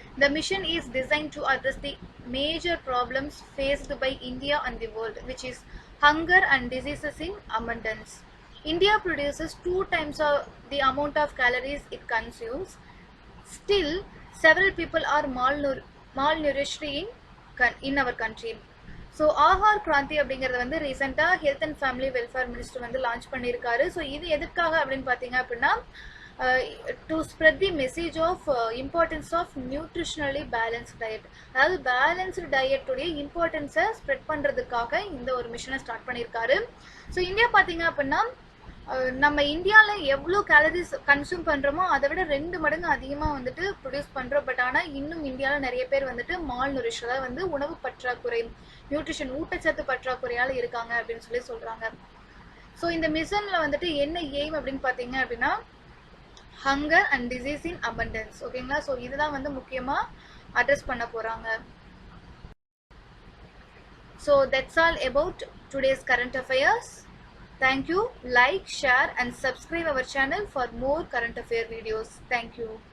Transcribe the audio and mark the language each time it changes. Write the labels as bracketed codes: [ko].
[en] The mission is designed to address the major problems faced by India and the world, which is hunger and diseases in abundance. India produces 2 times the amount of calories it consumes. Still, several people are malnourished in our country. [ta] So Aahar Kranti அப்படிங்கிறது வந்து ரீசெண்டாக health and family welfare minister வந்து launch பண்ணியிருக்காரு. [en] so [ta] இது எதுக்காக அப்படின்னு பார்த்தீங்க அப்படின்னா [en] To spread the message of importance of nutritionally balanced diet. [ta] அதாவது பேலன்ஸ்டு டயட்டுடைய இம்பார்ட்டன்ஸை ஸ்ப்ரெட் பண்ணுறதுக்காக இந்த ஒரு மிஷனை ஸ்டார்ட் பண்ணியிருக்காரு. ஸோ இந்தியா பார்த்தீங்க அப்படின்னா நம்ம இந்தியாவில் எவ்வளோ கேலரிஸ் கன்சியூம் பண்ணுறோமோ அதை விட 2 மடங்கு அதிகமாக வந்துட்டு ப்ரொடியூஸ் பண்ணுறோம். பட் ஆனால் இன்னும் இந்தியாவில் நிறைய பேர் வந்துட்டு மால்நூரிஷ், அதாவது வந்து உணவு பற்றாக்குறை, நியூட்ரிஷன் ஊட்டச்சத்து பற்றாக்குறையால் இருக்காங்க அப்படின்னு சொல்லி சொல்கிறாங்க. ஸோ இந்த மிஷனில் வந்துட்டு என்ன எய்ம் அப்படின்னு பார்த்தீங்க அப்படின்னா [en] Hunger and disease in abundance. [ta] ஓகேங்களா. ஸோ இதுதான் வந்து முக்கியமாக அட்ரஸ் பண்ண போகிறாங்க. [en] So that's all about today's current affairs. Thank you. Like, share and subscribe our channel for more current affair videos. Thank you.